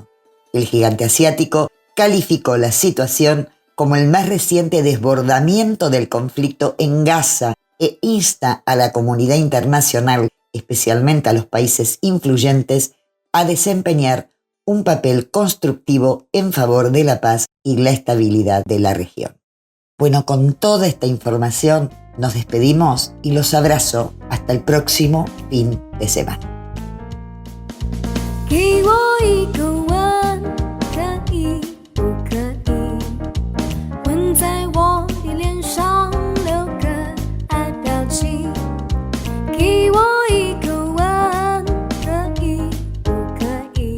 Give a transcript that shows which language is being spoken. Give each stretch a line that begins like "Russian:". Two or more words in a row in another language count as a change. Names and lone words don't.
Spanish: El gigante asiático calificó la situación como el más reciente desbordamiento del conflicto en Gaza e insta a la comunidad internacional, especialmente a los países influyentes, a desempeñar un papel constructivo en favor de la paz y la estabilidad de la región. Bueno, con toda esta información nos despedimos y los abrazo hasta el próximo fin de semana.
Chinese: 给我一个吻，可以不可以？吻在我的脸上，留个爱表情。给我一个吻，可以不可以？